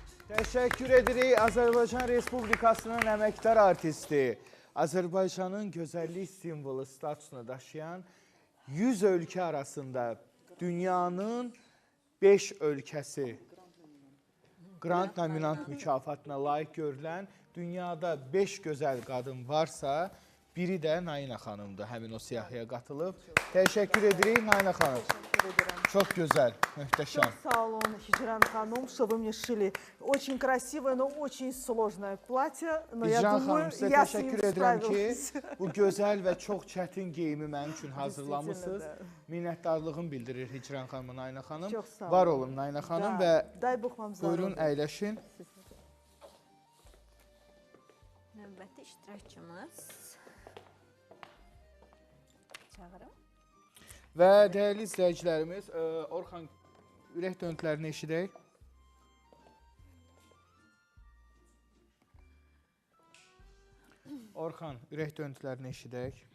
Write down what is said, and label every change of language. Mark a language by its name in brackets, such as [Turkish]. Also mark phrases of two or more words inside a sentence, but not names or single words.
[Azerbaijani] Təşəkkür edirik Azərbaycan Respublikasının əməkdar artisti, Azərbaycanın gözəllik simvolu statusunu daşıyan 100 ölkə arasında dünyanın 5 ölkəsi [English] Grand Nominant [Azerbaijani] mükafatına layiq görülən dünyada 5 gözəl qadın varsa, biri də Nayina xanımdır, həmin o siyahıya qatılıb. Təşəkkür edirik Nayina xanım. [Turkish] Çok güzel, muhteşem. [Azerbaijani] Çok sağ olun, Hicran Hanım, [Russian] что вы мне шили. Очень красивое, но очень сложное платье. Но я [Azerbaijani] Hicran [Russian] думаю, [Azerbaijani] xanım, sizə [Russian] я с ним [Azerbaijani] təşəkkür edirəm ki, [Russian] справилась. [Azerbaijani] bu gözəl və çox çətin geyimi mənim üçün hazırlamışsınız. Minnətdarlığım bildirir Hicran xanım, Nayina xanım. Çox sağ olun. Var olun Nayina xanım və [Russian] Дай Бог вам [Azerbaijani] buyurun [Russian] здоровья. [Azerbaijani] əyləşin. Növbəti iştirakçımız çağırım. Və dəyərli izləyicilərimiz, Orxan, ürək döntülərini eşidək. Orxan, ürək döntülərini eşidək.